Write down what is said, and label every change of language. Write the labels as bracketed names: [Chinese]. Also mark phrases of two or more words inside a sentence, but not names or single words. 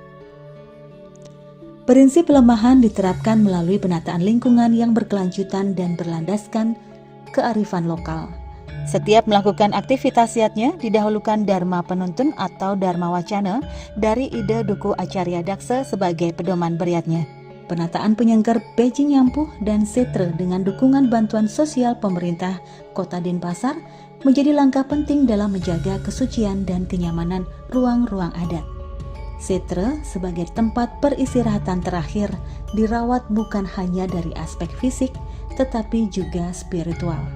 [Indonesian] Prinsip pelemahan diterapkan melalui penataan lingkungan yang berkelanjutan dan berlandaskan kearifan lokal. Setiap melakukan aktivitas yatnya didahulukan Dharma Penuntun atau Dharma Wacana dari ide Duku Acarya Daksa sebagai pedoman beriatnya. Penataan penyengker Beji Nyampuh dan Setre dengan dukungan bantuan sosial pemerintah Kota Denpasar menjadi langkah penting dalam menjaga kesucian dan kenyamanan ruang-ruang adat. Setre sebagai tempat peristirahatan terakhir dirawat bukan hanya dari aspek fisik, tetapi juga spiritual.